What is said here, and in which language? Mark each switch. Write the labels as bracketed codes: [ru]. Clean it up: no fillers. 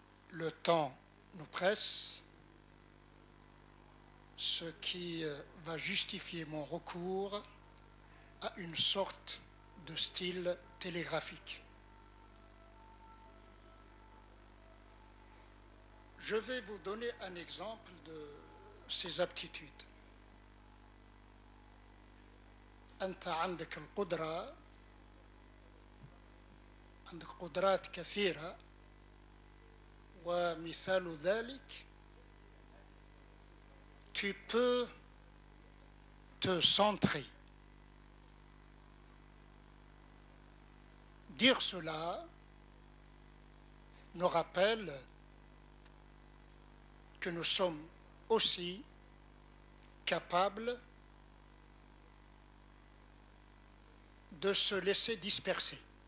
[fr] Le temps nous presse, ce qui va justifier mon recours à une sorte de style télégraphique. Je vais vous donner un exemple de ces aptitudes. [ar] أنت عندك القدرة، عندك قدرات كثيرة، ومثال ذلك [fr] tu peux te centrer. Dire cela nous rappelle que nous sommes aussi capables de se laisser disperser.